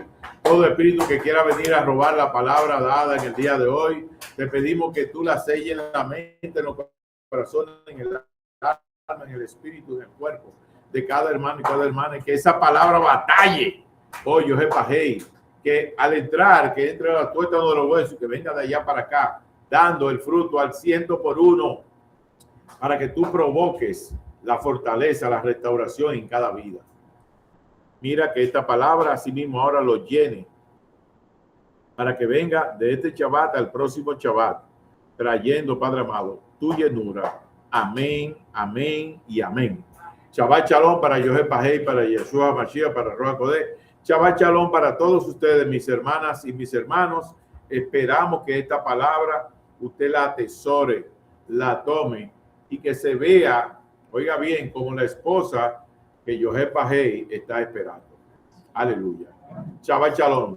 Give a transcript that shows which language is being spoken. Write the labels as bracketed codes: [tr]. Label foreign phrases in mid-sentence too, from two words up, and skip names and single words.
[es] Todo espíritu que quiera venir a robar la palabra dada en el día de hoy, te pedimos que tú la selles en la mente, en los corazones, en el alma, en el espíritu, en el cuerpo de cada hermano y cada hermana, y que esa palabra batalle, oh Yosef Bajei, que al entrar, que entre a la tuétano de los huesos, que venga de allá para acá, dando el fruto al 100%, para que tú provoques la fortaleza, la restauración en cada vida. Mira que esta palabra así mismo ahora lo llene, para que venga de este Shabbat al próximo Shabbat, trayendo, Padre amado, tu llenura. Amén, amén y amén. [he] שבת שלום [es] para Yosef Bajei, para [he] ישוע המשיח, [es] para [he] רוח הקודש. שבת שלום [es] para todos ustedes, mis hermanas y mis hermanos. Esperamos que esta palabra usted la atesore, la tome y que se vea, oiga bien, como la esposa que Yosef Bajei está esperando. Aleluya. [he] שבת שלום.